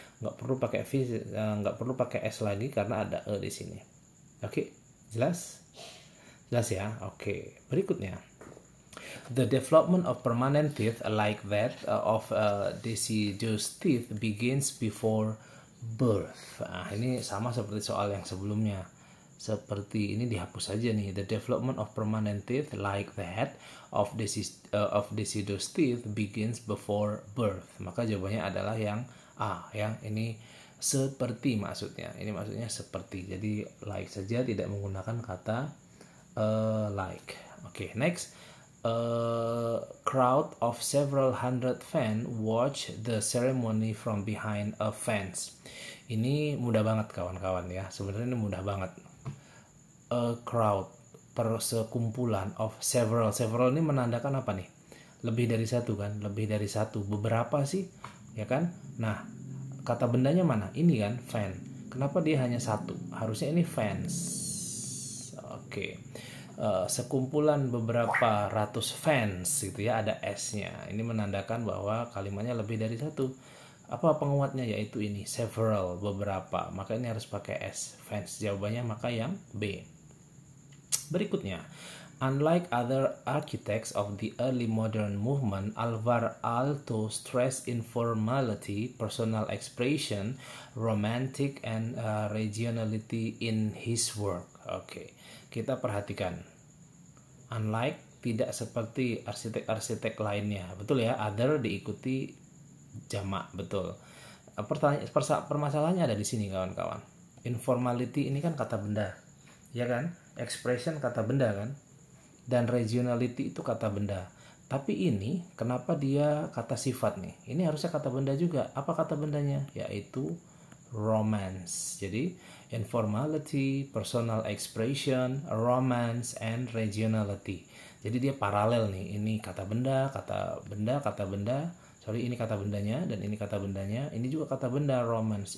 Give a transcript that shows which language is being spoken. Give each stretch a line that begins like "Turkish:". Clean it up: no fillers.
Indonesian: Nggak perlu pakai s lagi karena ada e di sini. Oke, jelas? Jelas ya. Oke, berikutnya.
English: The development of permanent teeth like that of deciduous teeth begins before birth.
Indonesian: Nah, ini sama seperti soal yang sebelumnya. Seperti ini dihapus saja nih.
English: The development of permanent teeth like that of deciduous teeth begins before birth.
Indonesian: Maka jawabannya adalah yang A. Yang ini seperti maksudnya. Ini maksudnya seperti. Jadi like saja, tidak menggunakan kata like.
English: Oke, next. A crowd of several hundred fans watch the ceremony from behind a fence.
Indonesian: Ini mudah banget kawan-kawan ya. Sebenarnya ini mudah banget.
English: A crowd
Indonesian: persekumpulan
English: of several.
Indonesian: Several ini menandakan apa nih? Lebih dari satu kan? Lebih dari satu. Beberapa sih, ya kan? Nah, kata bendanya mana? Ini kan, fan. Kenapa dia hanya satu? Harusnya ini fans. Oke. Sekumpulan beberapa ratus fans gitu ya, ada S-nya. Ini menandakan bahwa kalimatnya lebih dari satu. Apa penguatnya? Yaitu ini, several, beberapa. Maka ini harus pakai S, fans. Jawabannya maka yang B.
English: Berikutnya, unlike other architects of the early modern movement, Alvar Aalto stressed informality, personal expression, romantic, and regionality in his work.
Indonesian: Oke, kita perhatikan. Unlike, tidak seperti arsitek-arsitek lainnya. Betul ya, other diikuti jamak, betul. Permasalahannya ada di sini kawan-kawan. Informality ini kan kata benda, ya kan? Expression kata benda kan, dan regionality itu kata benda. Tapi ini kenapa dia kata sifat nih? Ini harusnya kata benda juga. Apa kata bendanya? Yaitu romance. Jadi informality, personal expression, romance, and regionality. Jadi dia paralel nih. Ini kata benda, kata benda, kata benda. Sorry, ini kata bendanya dan ini kata bendanya. Ini juga kata benda, romance.